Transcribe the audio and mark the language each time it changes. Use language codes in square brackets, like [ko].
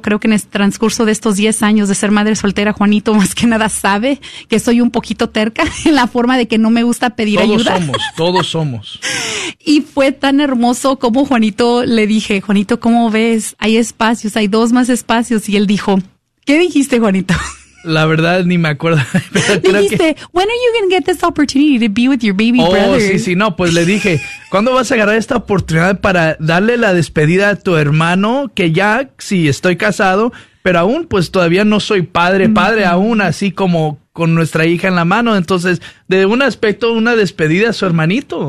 [es] Creo que en el transcurso de estos 10 años de ser madre soltera, Juanito más que nada sabe que soy un poquito terca en la forma de que no me gusta pedir todos ayuda. Todos somos. Y fue tan hermoso como Juanito le dije, Juanito, ¿cómo ves? Hay espacios, hay 2 más espacios. Y él dijo, ¿qué dijiste, Juanito? La verdad, ni me acuerdo. Dijiste, [en] when are you going to get this opportunity to be with your baby brother? [es] Oh, sí, sí, no, pues le dije, ¿cuándo vas a agarrar esta oportunidad para darle la despedida a tu hermano? Que ya, sí, estoy casado, pero aún, pues todavía no soy padre, padre aún, así como con nuestra hija en la mano. Entonces, de un aspecto, una despedida a su hermanito.